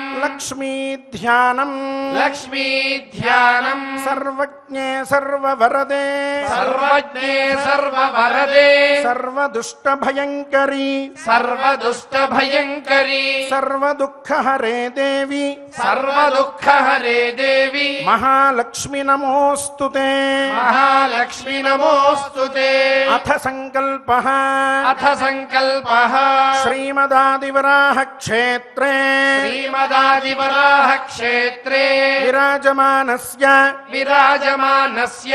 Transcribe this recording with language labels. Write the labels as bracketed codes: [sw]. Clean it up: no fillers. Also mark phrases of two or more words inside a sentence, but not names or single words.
[te] లక్ష్మీ ధ్యానం లక్ష్మీ ధ్యానం [sa] సర్వజ్ఞే సర్వవరదే సర్వజ్ఞే సర్వవరదే సర్వదుష్టభయంకరీ సర్వదుష్టభయంకరీ సర్వదుఃఖహరే దేవి सर्वदुःखहरे देवी महालक्ष्मी नमोऽस्तुते महालक्ष्मी नमोऽस्तुते अथ संकल्पः अथ संकल्पः श्रीमदादिवराह क्षेत्रे श्रीमदादिवराह क्षेत्रे विराजमानस्य